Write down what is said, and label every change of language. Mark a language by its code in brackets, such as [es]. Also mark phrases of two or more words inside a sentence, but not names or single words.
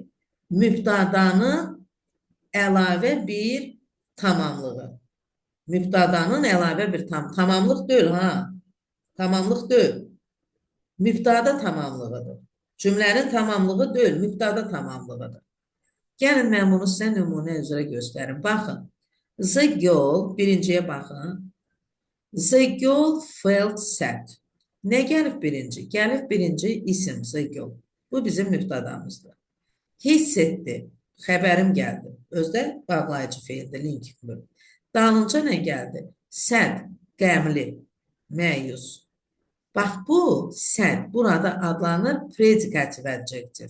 [az] Mübtadanın əlavə bir tamamlığı. Mübtadanın əlavə bir tamamlıq deyil, ha? Tamamlıq deyil. Mübtada tamamlığıdır. Cümlənin tamamlığı deyil, mübtada tamamlığıdır. Gəlin, mən bunu sizə nümunə üzrə göstərim. Baxın, [en] the girl, [az] birinciyə baxın. [en] The girl felt sad. [az] Nə gəlib birinci? Gəlib birinci isim, [en] the girl. [az] Bu bizim mübtadamızdır. Hiss etdi, xəbərim gəldi. Özdə bağlayıcı feildir, link. Dalınca nə gəldi? Sad, qəmli, məyus. Bax, bu sad burada adlanır predikativ adjektiv.